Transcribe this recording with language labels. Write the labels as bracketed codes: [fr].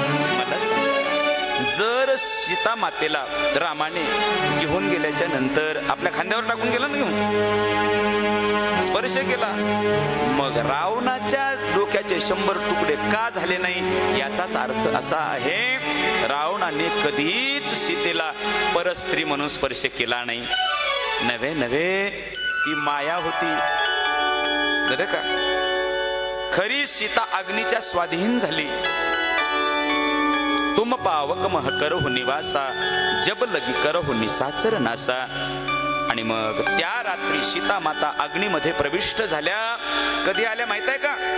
[mr] मला जर सीता मातेला रामाने घेऊन गेल्याच्या नंतर आपल्या खांद्यावर टाकून गेला ना, घेऊन स्पर्श केला, मग रावणाच्या डोक्याचे 100 तुकडे का झाले नाही याचाच अर्थ असा आहे, रावणाने कधीच सीतेला परस्त्री म्हणून स्पर्श केला नाही. नव्हे नव्हे ती माया होती बरं का. खरी सीता अग्नीच्या स्वाधीन झाली. [awa] तुम पावक मह करहु निवासा, जब लगी करहु निसाचर नासा. [mr] आणि मग त्या रात्री सीता माता अग्नीमध्ये प्रविष्ट झाल्या. कधी आल्या माहित आहे का?